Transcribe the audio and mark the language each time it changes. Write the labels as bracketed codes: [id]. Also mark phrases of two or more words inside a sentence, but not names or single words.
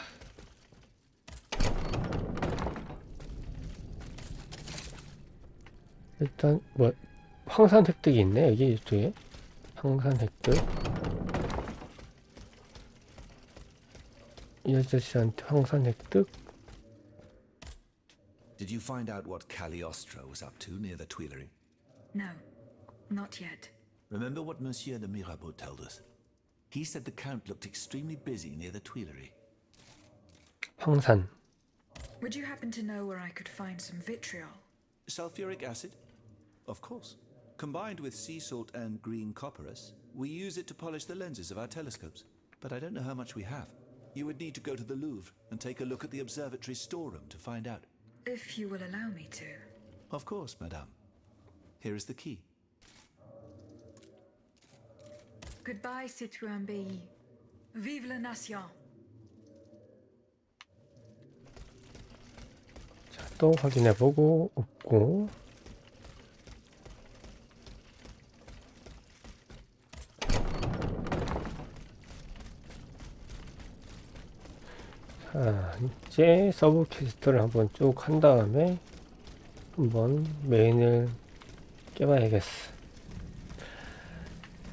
[ko] 일단 뭐 황산 획득이 있네. 여기 이쪽에 황산 획득. 이 아저씨한테 황산 획득. [en] Did you find out what Cagliostro was up to near the Tuileries? No, not yet. Remember what Monsieur de Mirabeau told us? He said the Count looked extremely busy near the Tuileries. [ko] 황산. [en] Would you happen to know where I could find some vitriol? Sulfuric acid? Of course. Combined with sea salt and green copperas, we use it to polish the lenses of our telescopes. But I don't know how much we have. You would need to go to the Louvre and take a look at the observatory's storeroom to find out. If you will allow me to. Of course, madame. Here is the key. Goodbye, Citoyen Bailly. [fr] Vive la nation. [ko] 자, 또 확인해보고 없고. 자, 이제 서브 퀘스트를 한번 쭉 한 다음에 한번 메인을 깨봐야겠어.